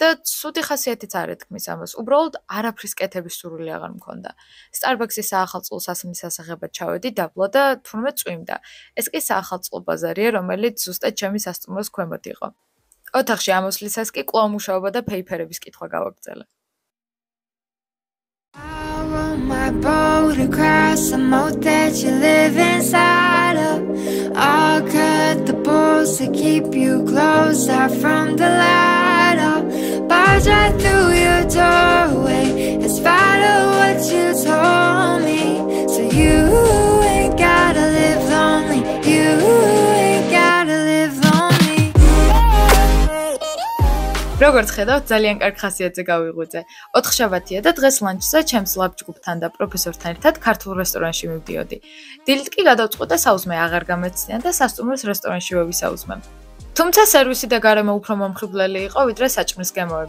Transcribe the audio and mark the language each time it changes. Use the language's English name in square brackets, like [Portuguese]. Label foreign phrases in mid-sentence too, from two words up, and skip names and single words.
[Georgian] და ცუდი ხასიათიც არ ეთქმის ამას. უბრალოდ არაფრის კეთების სურვილი აღარ მქონდა. Starbucks-ის საახალწლო სასმის სასაღებად ჩავედი დაბლა და თურმე წვიმდა. ეს კი საახალწლო ბაზარია, რომელიც ზუსტად ჩემი სასტუმროს ქვემოთ იყო. ოთახში ამოსვლისას კი კვლავ მუშაობა და ფეიფერების კითხვა გავაგრძელე. [English] My boat across the moat that you live inside of. I'll cut the bolts to keep you closer from the light up. Barge right through your doorway in spite of what you told me. So you ain't gotta live lonely. You ain't gotta live lonely. [Georgian] როგორც ხედავთ, ძალიან კარგ ხასიათზე გავიღვიძე. 4 შაბათია და დღეს ლანჩზე ჩემს ლაპჯგუფთან და პროფესორთან ერთად ქართულ რესტორანში მივდიოდი. დილით კი გადავწყვიტე საუზმე აღარ გამეცნია და სასტუმროს რესტორანში ვევისაუზმე. თუმცა სერვისი და გარემო უფრო მომხიბვლელი იყო, ვიდრე საჭმლის გემოები.